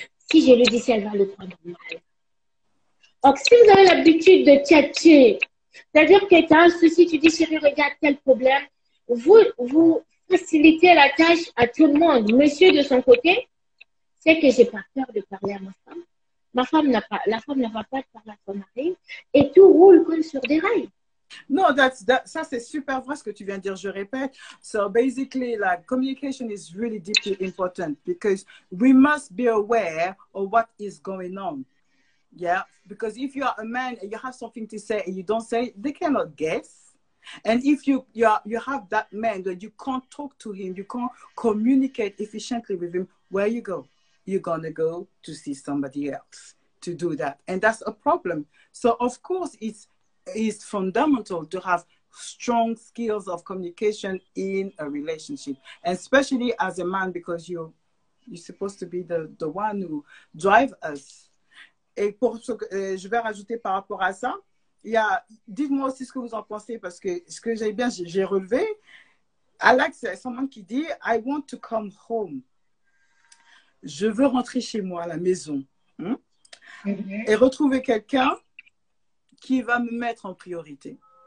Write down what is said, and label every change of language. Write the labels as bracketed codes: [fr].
[fr] Si je lui dis, elle va le prendre mal. Donc, si vous avez l'habitude de tchatcher, c'est-à-dire que tu as un souci, tu dis, chérie, regarde tel problème, vous facilitez la tâche à tout le monde. Monsieur, de son côté, c'est que j'ai pas peur de parler à ma femme. La femme n'a pas peur de parler à son mari et tout roule comme sur des rails. No, ça c'est super vrai ce que tu viens de dire, je répète. [en] So basically, like, communication is really deeply important because we must be aware of what is going on. Yeah, because if you are a man and you have something to say and you don't say, they cannot guess. And if you have that man that you can't talk to him, you can't communicate efficiently with him, where you go? You're gonna go to see somebody else to do that, and that's a problem. So of course it's fundamental to have strong skills of communication in a relationship, and especially as a man, because you're supposed to be the one who drive us. [fr] Et je vais rajouter par rapport à ça, dites-moi aussi ce que vous en pensez, parce que ce que j'ai relevé, Alex, c'est someone qui dit, [en] I want to come home. [fr] Je veux rentrer chez moi, à la maison, et retrouver quelqu'un qui va me mettre en priorité.